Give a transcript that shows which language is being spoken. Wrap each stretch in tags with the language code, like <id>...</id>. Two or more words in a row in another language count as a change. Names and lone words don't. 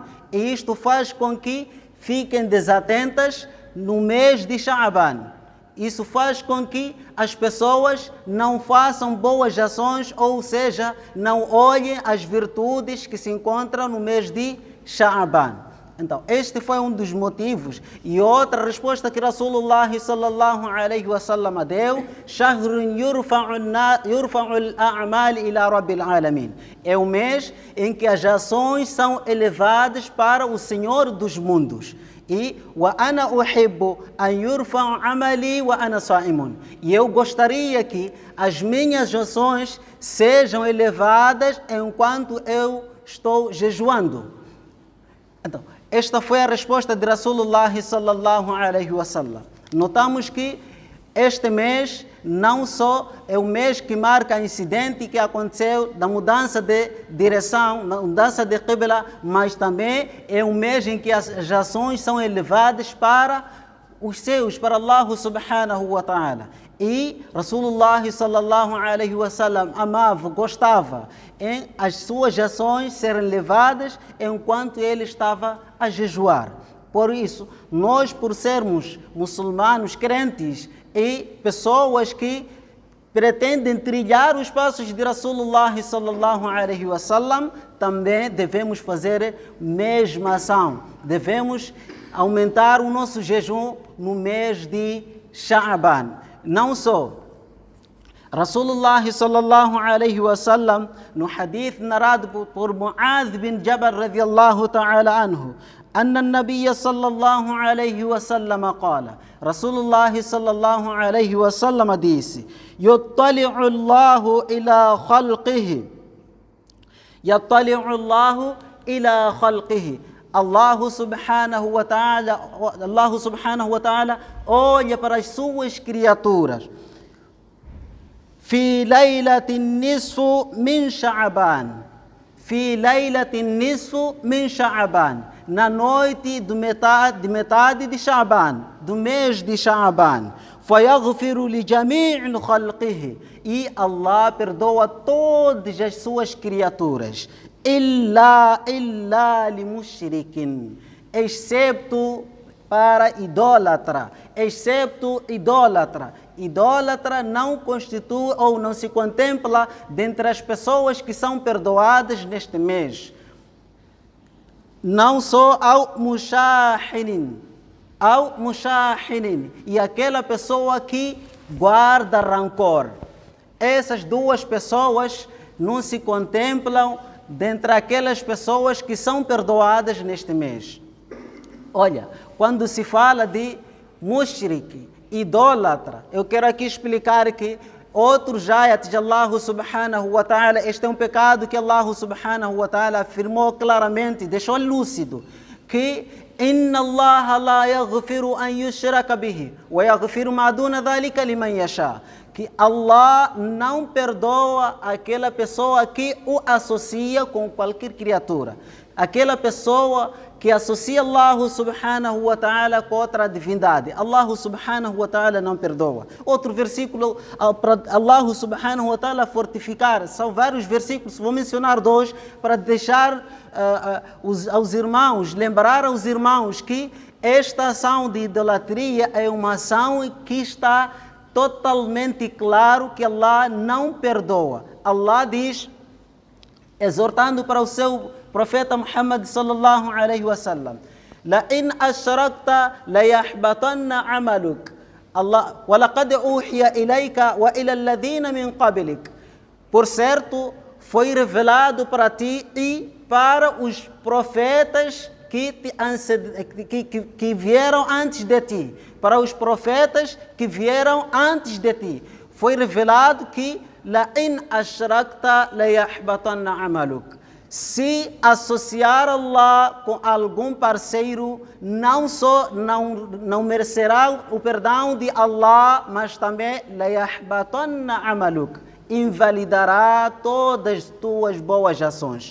<pt>E isto faz com que fiquem desatentas no mês de Sha'aban. Isso faz com que as pessoas não façam boas ações, ou seja, não olhem as virtudes que se encontram no mês de Sha'aban. Então, este foi um dos motivos. E outra resposta que</pt> <ar>رسول الله صلى الله عليه وسلم deu, شهر يرفع الأعمال إلى رب العالمين.</ar> <pt>É o mês em que as ações são elevadas para o Senhor dos mundos.</pt> <ar>E وأنا أحب أن يرفع عملي وأنا صائم.</ar> <pt>E eu gostaria que as minhas ações sejam elevadas enquanto eu estou jejuando. Então, esta foi a resposta de</pt> <ar>رسول الله صلى الله عليه وسلم.</ar> <pt>Notamos que este mês não só é o mês que marca o incidente que aconteceu da mudança de direção, da mudança de Qibla, mas também é um mês em que as ações são elevadas para os céus, para</pt> <ar>الله سبحانه وتعالى.</ar> <pt>E</pt> <ar>رسول الله صلى الله عليه وسلم</ar> <pt>amava, gostava em as suas ações serem levadas enquanto ele estava a jejuar. Por isso, nós, por sermos muçulmanos crentes e pessoas que pretendem trilhar os passos de</pt> <ar>رسول الله صلى الله عليه وسلم,</ar> <pt>também devemos fazer a mesma ação. Devemos aumentar o nosso jejum no mês de Sha'ban. Não só</pt> <ar>رسول الله صلى الله عليه وسلم,</ar> <pt>no hadith narrado por</pt> <ar>Mu'adh bin Jabal رضي الله تعالى عنه, أن النبي صلى الله عليه وسلم قال رسول الله صلى الله عليه وسلم disse يطلع الله إلى خلقه Allah سبحانه وتعالى</ar> <pt>olha para as suas criaturas</pt> <ar>في ليلة النصف من شعبان في ليلة النصف من شعبان,</ar> <pt>na noite de metade de Sha'ban, do mês de Sha'ban.</pt> <ar>فيغفر لجميع خلقه,</ar> <pt>e Allah perdoa todas as suas criaturas.</pt> <ar>إلا لمشرك,</ar> <pt>excepto para idólatra, excepto idólatra. Idólatra não constitui ou não se contempla dentre as pessoas que são perdoadas neste mês. Não só ao mushahinin, e aquela pessoa que guarda rancor. Essas duas pessoas não se contemplam dentre aquelas pessoas que são perdoadas neste mês. Olha, quando se fala de mushrik, idólatra, eu quero aqui explicar que outros ayats de</pt> <ar>الله سبحانه وتعالى,</ar> <pt>este é um pecado que</pt> <ar>الله سبحانه وتعالى</ar> <pt>afirmou claramente, deixou lúcido, que</pt> <ar>إن الله لا يغفر أن يشرك به ويغفر ما دون ذلك لمن يشاء,</ar> <pt>que Allah não perdoa aquela pessoa que o associa com qualquer criatura, aquela pessoa que associa</pt> <ar>الله سبحانه وتعالى</ar> <pt>com outra divindade.</pt> <ar>الله سبحانه وتعالى</ar> <pt>não perdoa. Outro versículo para</pt> <ar>الله سبحانه وتعالى</ar> <pt>fortificar, são vários versículos, vou mencionar dois para deixar aos irmãos, lembrar aos irmãos que esta ação de idolatria é uma ação que está totalmente claro que Allah não perdoa.</pt> <ar>Allah</ar> <pt>diz, exortando para o seu profeta</pt> <ar>Muhammad صلى الله عليه وسلم لئن أشركت ليحبطن عملك الله ولقد أوحي إليك وإلى الذين من قبلك,</ar> <pt>por certo foi revelado para ti e para os profetas que vieram antes de ti, para os profetas que vieram antes de ti, foi revelado que</pt> <ar>لئن أشركت ليحبطن عملك,</ar> <pt>se associar Allah com algum parceiro, não merecerá o perdão de Allah, mas também</pt> <ar>ليحبطن عملك,</ar> <pt>invalidará todas as tuas boas ações.</pt>